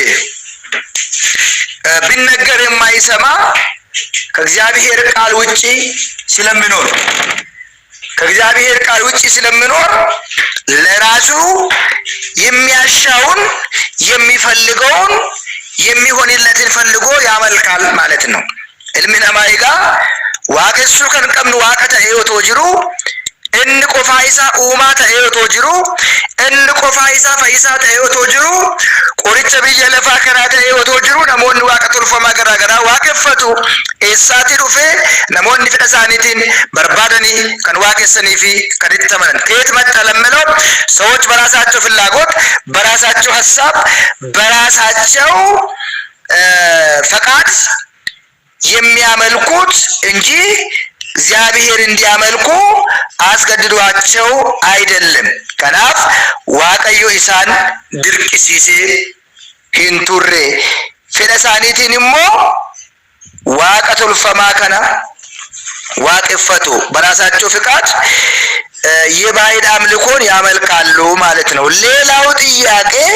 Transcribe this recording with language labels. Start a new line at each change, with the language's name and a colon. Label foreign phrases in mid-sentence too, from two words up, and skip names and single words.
Amharic: ቢነገር የማይሰማ ከእግዚአብሔር ቃል ውጪ ስለሚኖር ከእግዚአብሔር ቃል ውጪ ስለሚኖር ለራሱ የሚያሻውን የሚፈልገውን የሚሆንለትን ፈልጎ ያመልካል ማለት ነው።
Oromo: ilmi namaa egaa waaqessuu kan qabnu waaqa ta'ee otoo jiru, inni qofaa isaa uumaa ta'ee otoo jiru, inni qofaa isaa fayyisaa ta'ee otoo jiru, qoricha biyya lafaa kanaa ta'ee otoo jiru, namoonni waaqa tolfamaa garaa garaa waaqeffatu. Eessaatii dhufee namoonni fedha isaaniitiin barbaadanii kan waaqessanii fi kan itti amanan
Amharic: ከየት መጣ ለምለው ሰዎች በራሳቸው ፍላጎት በራሳቸው ሀሳብ በራሳቸው ፈቃድ የሚያመልኩት እንጂ እግዚአብሔር እንዲያመልኩ አስገድዷቸው አይደለም።
Oromo: kanaaf waaqayyo isaan dirqisiisee hin turre fedhii isaaniitiin immoo waaqa tolfamaa kana waaqeffatu
Amharic: በራሳቸው ፍቃድ የባዕድ አምልኮን ያመልካሉ ማለት ነው። ሌላው ጥያቄ